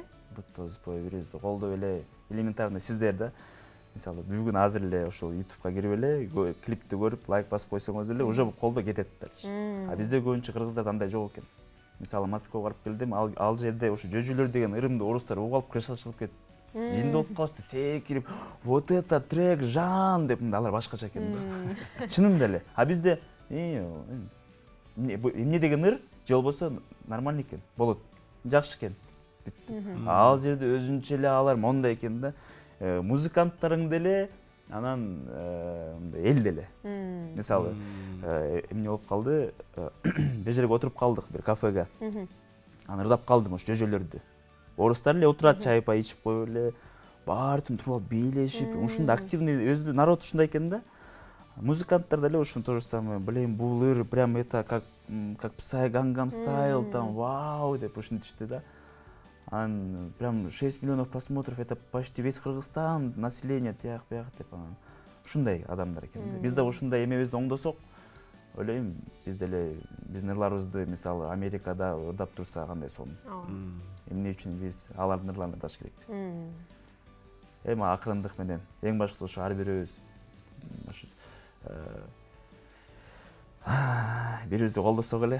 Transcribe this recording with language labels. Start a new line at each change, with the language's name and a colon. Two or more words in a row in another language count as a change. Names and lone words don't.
Kyrgyz: Бут тоспой, бири бирибизди колдоп эле элементарно сиздер да мисалы бүгүн азыр эле ошол ютубка кирип эле клипти көрүп лайк басып койсоңуз эле уже колдоо кетет дальше. А бизде көбүнчө кыргыздарда андай жок экен. Мисалы Москвага барып келдим, ал жерде ошо жөжөлөр деген ырымды орустар угуп алып кресло кетип жинде болуп калышты, секирип
Russian: вот это трек
Kyrgyz: Жан деп алар башкача экен. Чынында эле. А бизде эмне деген ыр же болбосо нормально экен, болот, жакшы экен. Ал жерде өзүнчө эле алар мондай экен да. Музыканттарың деле, анан эл деле. Мисалы, эмне болуп калды, бир жерге отуруп калдык бир кафеге. Анан ырдап калдым ош жөжөлөрдү. Орустар эле отурат, чай пай ичип коюп эле, баардын туруп алып бийлешип, ушундай активный өзү народ ушундай экен да. Музыканттар деле ушун
Russian: то же самое, блин,
Kyrgyz: бул ыр
Russian: прям это как
Kyrgyz: Psy Gangnam Style там, вау деп ушинтишти да. Анан
Russian: прям 6 миллионов просмотров, это почти весь Кыргызстан, население
Kyrgyz: тияк бияк деп анан ушундай адамдар экен. Биз да ушундай эмебизди оңдосок, ойлойм, биз деле биздин ырларыбызды мисалы Америкада ырдап турса кандай сонун. Эмне үчүн биз алардын ырларын ырдаш керекпиз. Эми акырындык менен эң башкысы ошо ар бирөөбүз ошо бири-бирибизди колдосок эле.